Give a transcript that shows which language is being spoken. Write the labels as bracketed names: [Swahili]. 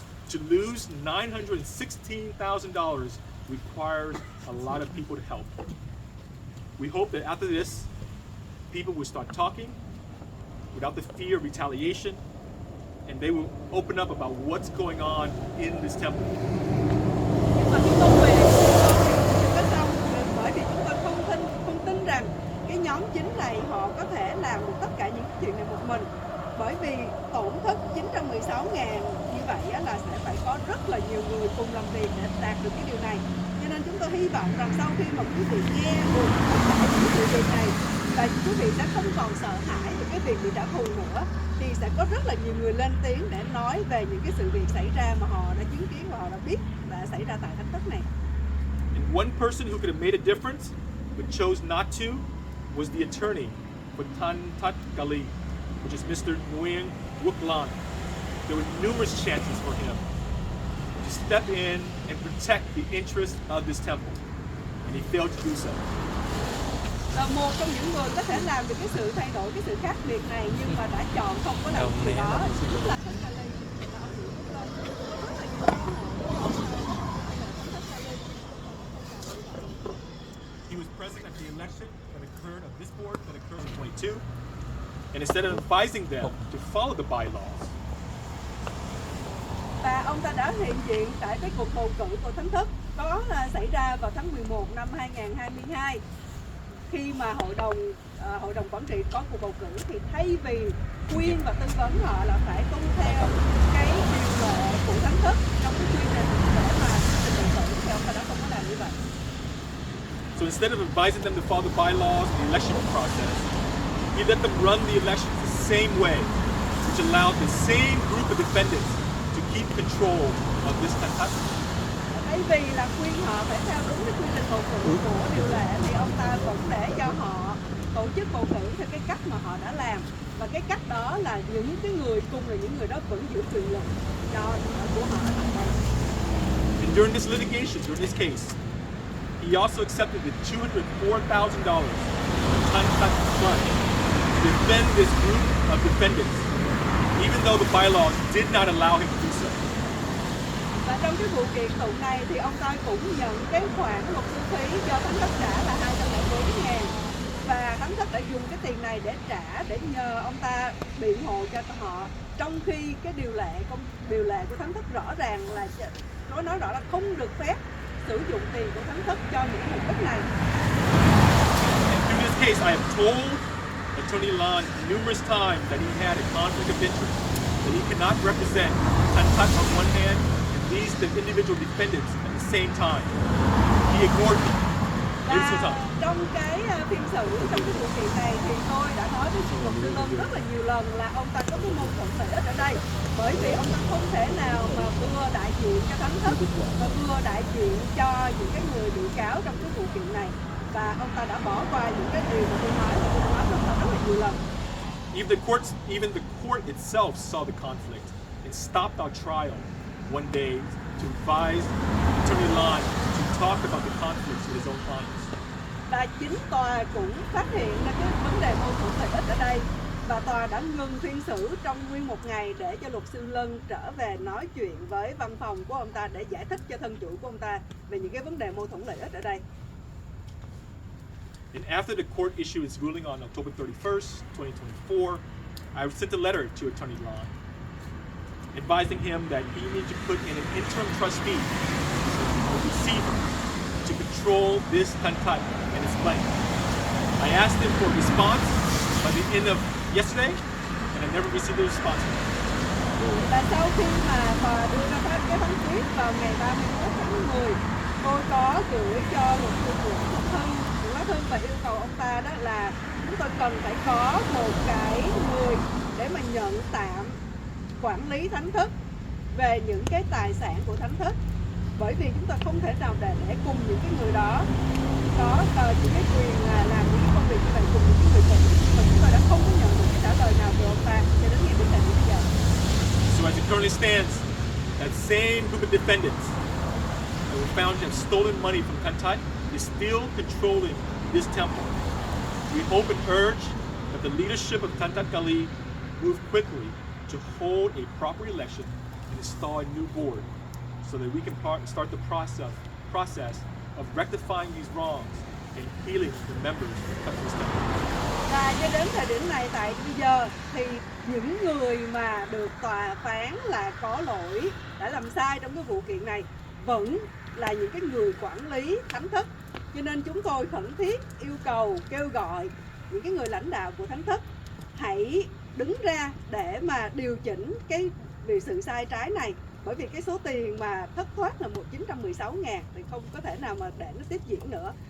[English] To lose $916,000 requires a lot of people to help. We hope that after this, people will start talking without the fear of retaliation, and they will open up about what's going on in this temple. [Vietnamese] Nhưng mà cái công việc có xong bởi vì chúng tôi không tin rằng cái nhóm chính này họ có thể làm được tất cả những chuyện này một mình, bởi vì tổn thất 916.000 như vậy là sẽ phải có rất là nhiều người cùng làm việc để đạt được cái điều này. Cho nên chúng tôi hy vọng rằng sau khi mà quý vị nghe được tất cả những sự việc này và quý vị sẽ không còn sợ hãi về cái việc bị trả thù nữa, thì sẽ có rất là nhiều người lên tiếng để nói về những cái sự việc xảy ra mà họ đã chứng kiến và họ đã biết đã xảy ra tại thánh thất này. [English] And one person who could have made a difference but chose not to was the attorney for Tan Tat Gali, which is Mr. Nguyen Wook Lan. There were numerous chances for him to to step in and protect the interests of this temple, and he failed to do so. [Vietnamese] Và một trong những người có thể làm được cái sự thay đổi, cái sự khác biệt này nhưng mà đã chọn không có làm điều đó chính là [English] He was present at the election that occurred of this board that occurred in 22, and instead of advising them to follow the bylaws, [Vietnamese] và ông ta đã hiện diện tại cái cuộc bầu cử của Thánh Thức có xảy ra vào tháng 11 năm 2022 khi mà hội đồng quản trị có cuộc bầu cử thì thay vì khuyên và tư vấn họ là phải tuân theo cái điều lệ của Thánh Thức trong cái quy trình để mà trình bầu cử thì ông ta đã không có làm như vậy. [English] so instead of advising them to follow the bylaws and the election process, he let them run the elections the same way, which allowed the same group of defendants to keep control of this contest. [Vietnamese] Thay vì là khuyên họ phải theo đúng cái quy trình bầu cử của điều lệ thì ông ta vẫn để cho họ tổ chức bầu cử theo cái cách mà họ đã làm, và cái cách đó là những cái người cùng là những người đó vẫn giữ quyền lực của họ ở tại đây. [English] And during this litigation, during this case, he also accepted the $204,000 Tantat Fund to defend this group of defendants, even though the bylaws did not allow him to do so. [Vietnamese] Và trong cái vụ kiện tụng này thì ông ta cũng nhận cái khoản luật sư phí cho Thánh Thất trả là 204.000, và Thánh Thất đã dùng cái tiền này để trả, để nhờ ông ta biện hộ cho họ, trong khi cái điều lệ của Thánh Thất rõ ràng là nói rõ là không được phép sử dụng tiền của Thánh Thất cho những mục đích này. [English] And through this case, I have told Attorney Lan numerous times that he had a conflict of interest, that he cannot represent Tantat on one hand and these the individual defendants at the same time. He ignored me. [Vietnamese] Và trong cái phiên xử, trong cái vụ kiện này thì tôi đã nói với luật sư Lân rất là nhiều lần là ông ta có cái mâu thuẫn lợi ích ở đây, bởi vì ông ta không thể nào mà vừa đại diện cho Thánh Thất và vừa đại diện cho những cái người bị cáo trong cái vụ kiện này, và ông ta đã bỏ qua những cái điều mà tôi nói và tôi nói rất là nhiều lần. [English] Even the court itself saw the conflict and stopped our trial one day to advise Attorney Lan to talk about the conflicts with his own clients. [Vietnamese] Và chính tòa cũng phát hiện ra cái vấn đề mâu thuẫn lợi ích ở đây, và tòa đã ngừng phiên xử trong nguyên một ngày để cho luật sư Lân trở về nói chuyện với văn phòng của ông ta để giải thích cho thân chủ của ông ta về những cái vấn đề mâu thuẫn lợi ích ở đây. [English] And after the court issued its ruling on October 31st, 2024, I sent a letter to Attorney Lan, advising him that he needed to put in an interim trustee, a receiver, to control this Tantat and its claim. I asked him for a response by the end of yesterday, and I never received a response. [Vietnamese] Và sau khi mà tòa đưa ra cái phán quyết vào ngày 31 tháng 10, tôi có gửi cho luật sư Nguyễn Lá Thân và yêu cầu ông ta đó là chúng tôi cần phải có một cái người để mà nhận tạm quản lý Thánh Thức về những cái tài sản của Thánh Thức, bởi vì chúng ta không thể nào để cùng những cái người đó có những cái quyền làm những cái công việc như vậy cùng những cái người khác, mà chúng tôi đã không có nhận được cái trả lời nào từ ông ta cho đến ngày bây giờ. [English] So as it currently stands, that same group of defendants that were found to have stolen money from Tantat is still controlling this temple. We hope and urge that the leadership of Tantat Kali move quickly to hold a proper election and install a new board so that we can start the process of rectifying these wrongs and healing the members of this temple. [Vietnamese] Và cho đến thời điểm này tại bây giờ thì những người mà được tòa phán là có lỗi, đã làm sai trong cái vụ kiện này vẫn là những cái người quản lý Thánh Thức. Cho nên chúng tôi khẩn thiết yêu cầu, kêu gọi những cái người lãnh đạo của Thánh Thức hãy đứng ra để mà điều chỉnh cái sự sai trái này, bởi vì cái số tiền mà thất thoát là 916.000 thì không có thể nào mà để nó tiếp diễn nữa.